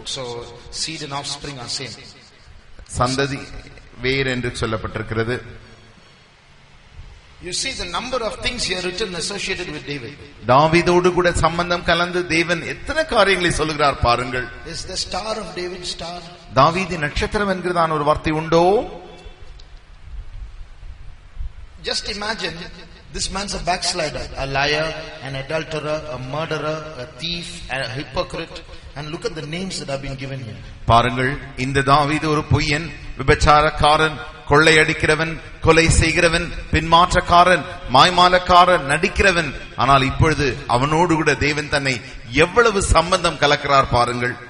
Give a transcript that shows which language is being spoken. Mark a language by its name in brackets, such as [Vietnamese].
[English] So seed and offspring are same. [Tamil] சந்ததி வேர் என்று சொல்லப்பட்டிருக்கிறது. [English] You see the number of things here written associated with David. [Tamil] தாவீதோடு கூட சம்பந்தம் கலந்து தேவன் எத்தனை காரியங்களை சொல்கிறார் பாருங்கள். [English] Is the star of David star? [Tamil] தாவீதின் நட்சத்திரம் என்கிறதான ஒரு வார்த்தை உண்டோ? [English] Just imagine this man's a backslider, a liar, an adulterer, a murderer, a thief, a hypocrite, and look at the names that have been given here. [Tamil] பாருங்கள், இந்த தாவீது ஒரு பொய்யன், விபச்சாரக்காரன், கொள்ளையடிக்கிறவன், கொலை செய்கிறவன், பின்மாற்றக்காரன், மாய்மாலக்காரன், நடிக்கிறவன். ஆனால் இப்பொழுது அவனோடு கூட தேவன் தன்னை எவ்வளவு சம்பந்தம் கலக்கிறார் பாருங்கள்.